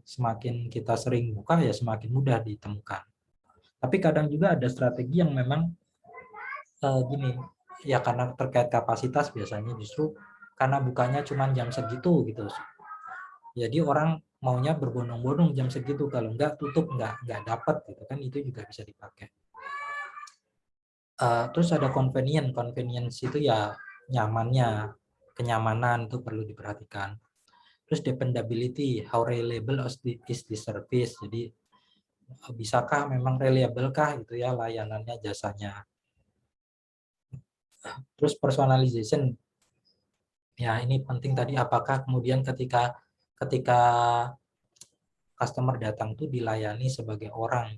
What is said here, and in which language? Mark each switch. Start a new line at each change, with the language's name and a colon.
Indonesian: Semakin kita sering buka ya semakin mudah ditemukan. Tapi kadang juga ada strategi yang memang gini, ya karena terkait kapasitas biasanya justru karena bukanya cuma jam segitu gitu. Jadi orang maunya berbondong-bondong jam segitu, kalau enggak tutup enggak dapat gitu kan, itu juga bisa dipakai. Terus ada convenience itu ya nyamannya, kenyamanan itu perlu diperhatikan. Terus
English: dependability, how reliable is the service.
Indonesian: Jadi bisakah memang reliable kah gitu ya layanannya, jasanya. Terus personalization, ya ini penting tadi, apakah kemudian ketika customer datang tuh dilayani sebagai orang.